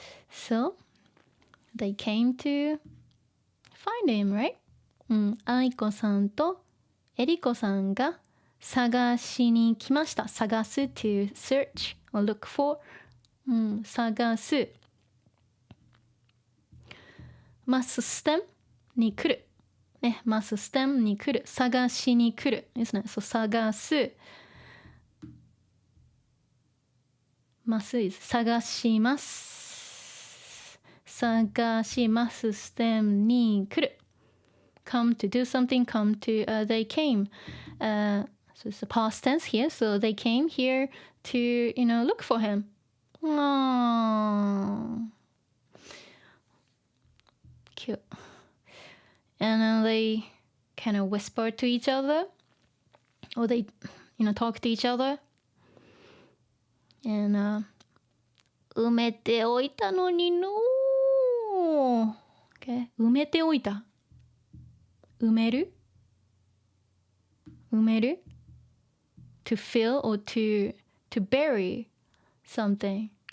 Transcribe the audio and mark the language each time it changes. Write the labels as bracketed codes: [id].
[en] So, they came to find him, right? [ja] 愛子さんとえりこさんが探しに来ました。 [en] 探す to search or look for. [ja] 探す。マスステムに来る。ね、マスステムに来る。探しに来る。ですね。そう、探す。マス is 探します。探しますステムに来る。 [en] come to do something, come to, they came. So it's a past tense here. So they came here to, look for him. Aww. Cute. And then they kind of whisper to each other, or they, talk to each other. [ja] And 埋めておいたのにのー。 Okay. 埋めておいた。 [en] 埋める to fill or to bury something.